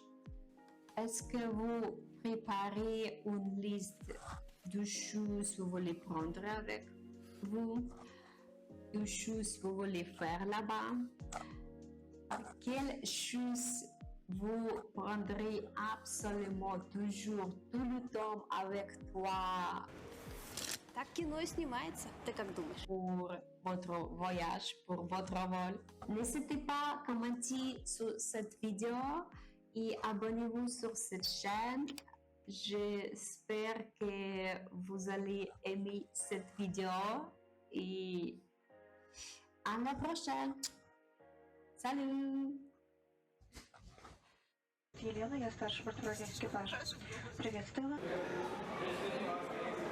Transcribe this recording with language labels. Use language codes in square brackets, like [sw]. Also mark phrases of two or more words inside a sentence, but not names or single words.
[fr] Est-ce que vous préparez une liste de choses que vous voulez prendre avec vous, de choses que vous voulez faire là-bas? Quelles choses vous prendrez absolument toujours, tout le temps avec toi? [ru] Так кино снимается, ты как думаешь? [fr] Pour votre voyage, pour votre vol. N'hésitez pas à commenter sur cette vidéo et abonnez-vous sur cette chaîne. J'espère que vous allez aimer cette vidéo et à la prochaine. Salut! [ru] Елена, я старший патрульный экипаж. Приветствую вас.